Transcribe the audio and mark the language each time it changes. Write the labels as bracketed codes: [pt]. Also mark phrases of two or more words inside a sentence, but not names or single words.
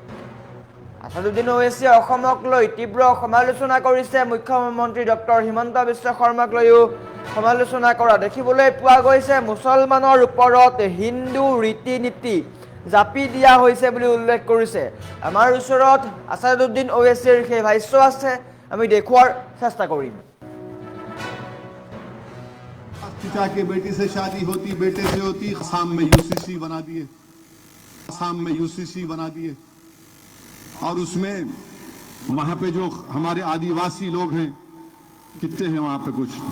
[as] অসমক লৈ তীব্ৰ সমালোচনা কৰিছে মুখ্যমন্ত্ৰী ডক্টৰ হিমন্ত বিশ্ব শৰ্মাক লৈও সমালোচনা কৰা দেখিবলৈ পোৱা গৈছে মুছলমানৰ ওপৰত হিন্দু ৰীতি-নীতি জাপি দিয়া হৈছে বুলি উল্লেখ কৰিছে আমাৰ ওচৰত আসাদুদ্দিন ওৱেইছিৰ সেই ভাষ্য আছে আমি দেখুৱাৰ চেষ্টা কৰিম [hi] चाचा के बेटी से शादी होती बेटे से होती आसाम में यूसीसी बना दिए और उसमें वहां पे जो हमारे आदिवासी लोग हैं कितने हैं वहां पे कुछ